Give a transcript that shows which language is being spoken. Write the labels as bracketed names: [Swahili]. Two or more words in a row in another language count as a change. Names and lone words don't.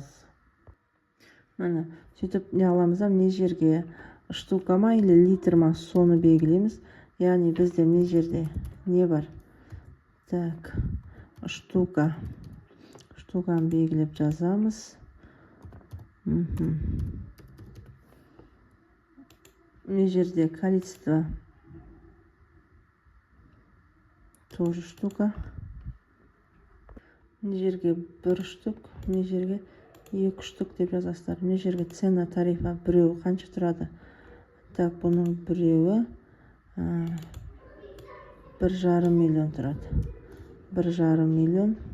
[Kazakh] Міне, сөйтіп не аламыз да, мына жерге штука ма или литр ма, соны белгілейміз. Яғни бізде мына жерде не бар? Так, штуканы белгілеп жазамыз. Мына жерде [Russian] количество тоже штука. [Kazakh] Мына жерге 1 штук, мына жерге 2 штук деп жазасыздар. Мына жерге [Russian] цена тарифа [Kazakh] біреуі қанша тұрады? Так, бұның біреуі 1,5 миллион тұрады. 1,5 миллион.